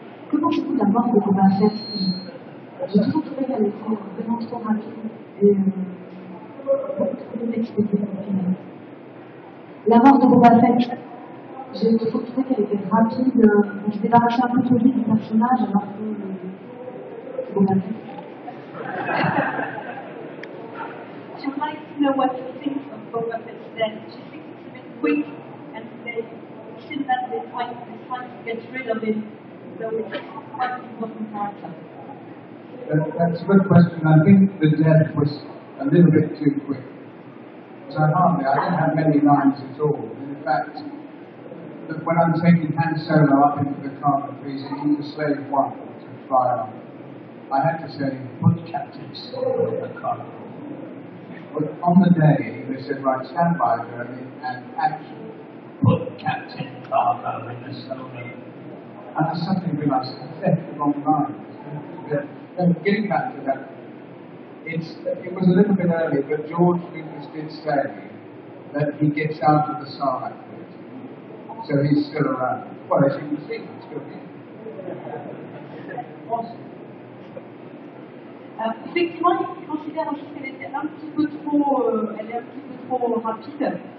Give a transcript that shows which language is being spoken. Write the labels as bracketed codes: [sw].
[fr] Que pensez-vous de la mort de Boba Fett? J'ai toujours trouvé qu'elle était vraiment trop rapide et beaucoup trop inexplicée au final. La mort de Boba Fett, j'ai toujours trouvé qu'elle était rapide, on se débarrassait un peu trop vite du personnage alors que Boba Fett. [en] She would like to know what you think of Boba Fett's death. She thinks it's a bit quick, and they seem that they're trying to get rid of him. So it's quite an important character. That's a good question. I think the death was a little bit too quick. So I didn't have many lines at all. In fact, when I'm taking Han Solo up into the cargo freezer, he was slave one to fly on. I had to say, put Captain Solo in the cargo. But on the day, they said, right, stand by, Jeremy, and action. Put Captain Cargo in the Solo. And I suddenly realised I left the wrong line. Getting back to that, it was a little bit early, but George Lucas did say that he gets out of the Sarlacc pit. So he's still around. Well, as you can see, he's still here. [fr] Effectivement, il considère aussi qu'elle était un petit peu trop, elle est un petit peu trop rapide.